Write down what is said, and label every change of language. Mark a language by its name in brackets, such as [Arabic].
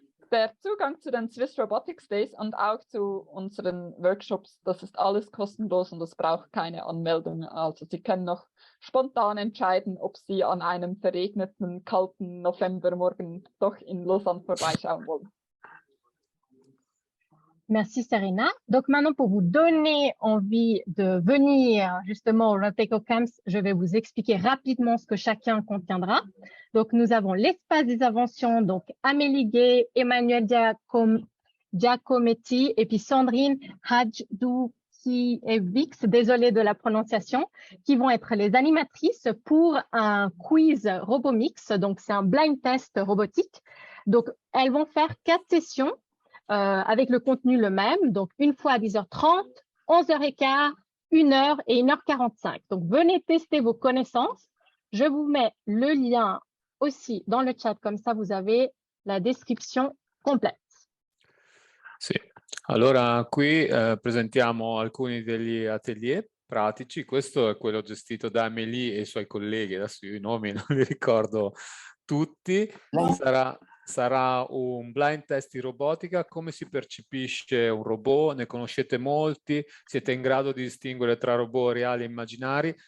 [German] Der Zugang zu den Swiss Robotics Days und auch zu unseren Workshops, das ist alles kostenlos und es braucht keine Anmeldung. Also Sie können noch spontan entscheiden, ob Sie an einem verregneten, kalten Novembermorgen doch in Lausanne vorbeischauen wollen. [French] Merci Serena. Donc maintenant, pour vous donner envie de venir justement au Roteco Camps, je vais vous expliquer rapidement ce que chacun contiendra. Donc nous avons l'espace des inventions, donc Amélie Gay, Emmanuel Giacometti et puis Sandrine Hadjoukiewicz, désolée de la prononciation, qui vont être les animatrices pour un quiz RoboMix. Donc c'est un blind test robotique. Donc elles vont faire 4 sessions. Avec le contenu le même, donc une fois à 10h30, 11h15, 1h et 1h45. Donc, venez tester vos connaissances. Je vous mets le lien aussi dans le chat, comme ça vous avez la description complète. [Italian] Sì, allora qui presentiamo alcuni degli atelier pratici. Questo è quello gestito da Amélie e i suoi colleghi, adesso io i nomi non li ricordo tutti. Sarà un blind test di robotica, come si percepisce un robot, ne conoscete molti, siete in grado di distinguere tra robot reali e immaginari.